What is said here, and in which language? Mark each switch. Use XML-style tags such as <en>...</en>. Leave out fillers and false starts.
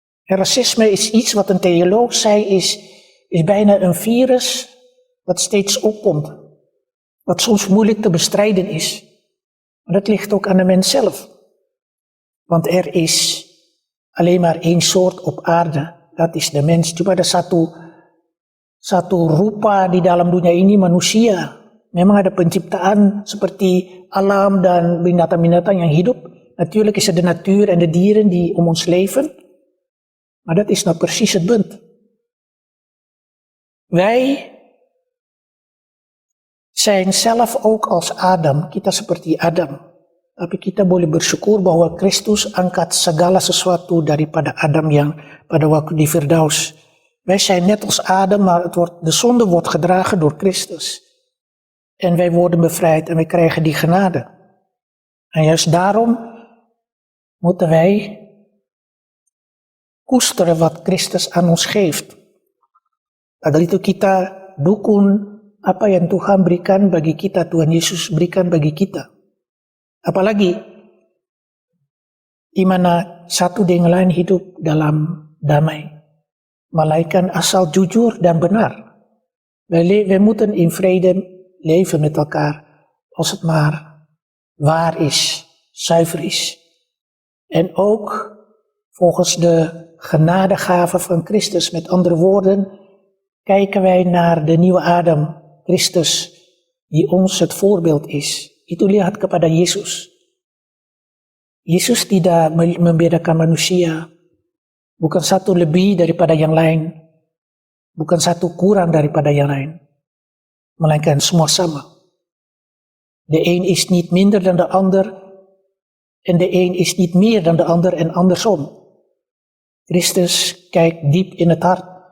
<nl>Racisme is iets wat een theoloog zei, is bijna een virus wat steeds opkomt. Wat soms moeilijk te bestrijden is. Maar dat ligt ook aan de mens zelf. Want er is alleen maar één soort op aarde. Dat is de mens.</nl> <id>Cuma ada satu rupa di dalam dunia ini, manusia. Memang ada penciptaan seperti alam dan binatang-binatang yang hidup.</id> <nl>Natuurlijk is er de natuur en de dieren die om ons leven. Maar dat is nou precies het punt. Wij zijn zelf ook als Adam,</nl> <id>kita seperti Adam. Tapi kita boleh bersyukur bahwa Kristus angkat segala sesuatu daripada Adam yang pada waktu di Firdaus.</id> <nl>Wij zijn net als Adam, maar de zonde wordt gedragen door Christus. En wij worden bevrijd en wij krijgen die genade. En juist daarom moeten wij koesteren wat Christus aan ons geeft.</nl> <id>Agar itu kita dukung apa yang Tuhan berikan bagi kita, Tuhan Yesus berikan bagi kita. Apalagi di mana satu dengan lain hidup dalam damai. Malaikat asal jujur dan benar.</id> <nl>Wij moeten in vrede leven met elkaar als het maar waar is, zuiver is. En ook volgens de genadegave van Christus. Met andere woorden, kijken wij naar de nieuwe Adam, Christus, die ons het voorbeeld is.</nl> <id>Itu lihat kepada Yesus. Yesus tidak membedakan manusia. Bukan satu lebih daripada yang lain. Bukan satu kurang daripada yang lain. Melainkan semua sama.</id> <nl>De een is niet minder dan de ander. En de een is niet meer dan de ander en andersom. Christus kijkt diep in het hart.</nl>